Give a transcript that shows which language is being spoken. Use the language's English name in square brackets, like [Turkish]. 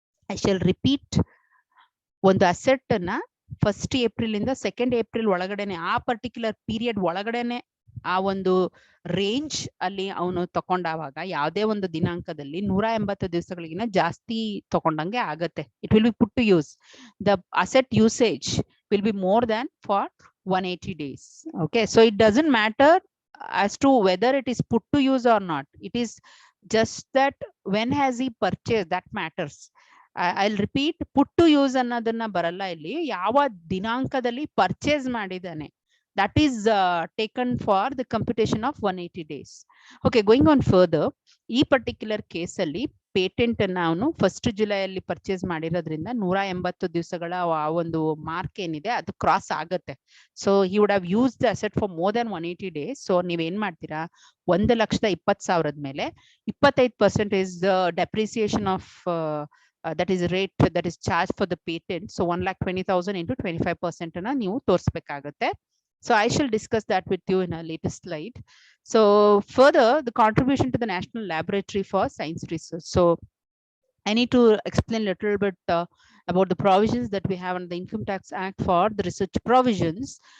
[English] I shall repeat, [Kannada] ಒಂದು asset ಅನ್ನ 1 April ಇಂದ 2 ಏಪ್ರಿಲ್ ಒಳಗಡೆನೆ, ಆ ಪರ್ಟಿಕ್ಯುಲರ್ ಪೀರಿಯಡ್ ಒಳಗಡೆನೆ ಆ ಒಂದು ರೇಂಜ್ ಅಲ್ಲಿ ಅವನು ತಕೊಂಡಾಗ ಯಾವುದೇ ಒಂದು ದಿನಾಂಕದಲ್ಲಿ 180 ದಿವಸಗಳಿಗಿನ ಜಾಸ್ತಿ ತಕೊಂಡಂಗೆ ಆಗತ್ತೆ. [English] It will be put to use. The asset usage will be more than for 180 days. Okay, so it doesn't matter as to whether it is put to use or not. It is just that when has he purchased, that matters. I'll repeat, put to use [Kannada] ಅನ್ನೋದನ್ನ ಬರಲ್ಲ ಇಲ್ಲಿ. ಯಾವ ದಿನಾಂಕದಲ್ಲಿ purchase ಮಾಡಿದಾನೆ, [English] that is taken for the computation of 180 days. Okay, going on further, [Kannada] ಈ particular case ಅಲ್ಲಿ patent ಅನ್ನ ಅವನು 1 July ಅಲ್ಲಿ ಪರ್ಚೇಸ್ ಮಾಡಿರೋದ್ರಿಂದ 180 ದಿವಸಗಳ ಆ ಒಂದು ಮಾರ್ಕ್ ಏನಿದೆ ಅದು ಕ್ರಾಸ್ ಆಗುತ್ತೆ. [English] So he would have use the asset for more than 180 days. [Kannada] So ನೀವೇನ್ ಮಾಡ್ತೀರಾ, 1,20,000 ಮೇಲೆ [English] 25% is the depreciation of that is rate that is charged for the patent. So 1,20,000 into 25% [Kannada] ಅನ್ನ ನೀವು ತೋರಿಸಬೇಕಾಗುತ್ತೆ. [English] So I shall discuss that with you in a later slide. So further, the contribution to the National Laboratory for Science Research. So I need to explain a little bit about the provisions that we have under the Income Tax Act for the research provisions.